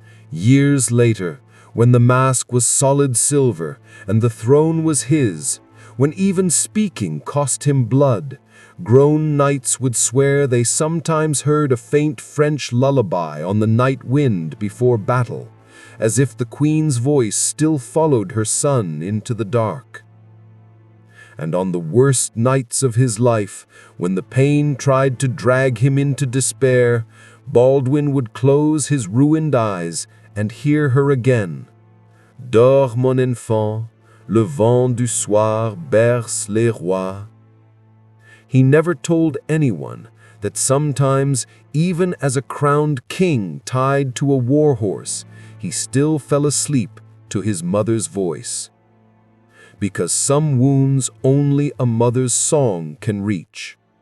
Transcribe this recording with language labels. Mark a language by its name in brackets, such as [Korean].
[English] Years later, when the mask was solid silver and the throne was his, when even speaking cost him blood, grown knights would swear they sometimes heard a faint French lullaby on the night wind before battle, as if the queen's voice still followed her son into the dark. And on the worst nights of his life, when the pain tried to drag him into despair, Baldwin would close his ruined eyes and hear her again. [French] Dors mon enfant, le vent du soir berce les rois. [English] He never told anyone that sometimes, even as a crowned king tied to a war horse, he still fell asleep to his mother's voice. Because some wounds only a mother's song can reach.